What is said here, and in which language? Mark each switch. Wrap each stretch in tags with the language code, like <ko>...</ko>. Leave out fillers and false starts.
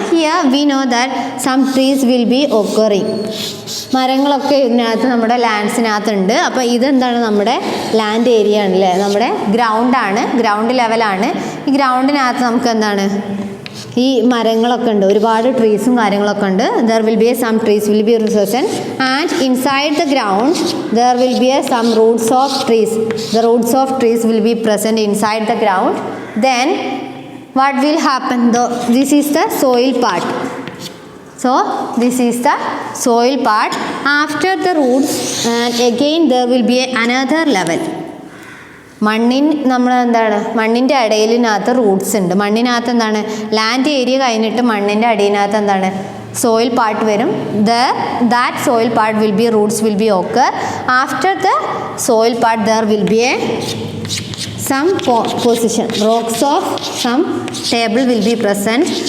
<en>Here we know that some trees will be occurring.</en> <ml>മരങ്ങളൊക്കെ ഇതിനകത്ത് നമ്മുടെ ലാൻഡ്സിനകത്തുണ്ട്. അപ്പോൾ ഇതെന്താണ്? നമ്മുടെ ലാൻഡ് ഏരിയ ആണല്ലേ, നമ്മുടെ ഗ്രൗണ്ട് ലെവലാണ്. ഈ ഗ്രൗണ്ടിനകത്ത് നമുക്ക് എന്താണ്, ഈ മരങ്ങളൊക്കെ ഉണ്ട്, ഒരുപാട് ട്രീസും കാര്യങ്ങളൊക്കെ ഉണ്ട്.</ml> <en>There will be some trees will be present and inside the ground there will be some roots of trees. The roots of trees will be present inside the ground. Then what will happen? This is the soil part. So this is the soil part. After the roots and again there will be another level.</en> <ml>നമ്മൾ എന്താണ്, മണ്ണിൻ്റെ അടിയിലിനകത്ത് Roots ഉണ്ട്. മണ്ണിനകത്ത് എന്താണ്, land area കഴിഞ്ഞിട്ട് മണ്ണിൻ്റെ അടിയിനകത്ത് എന്താണ്, soil part വരും.</ml> <en>That soil part will be, roots will be occur. After the soil part there will be some position, rocks of some table will be present.</en>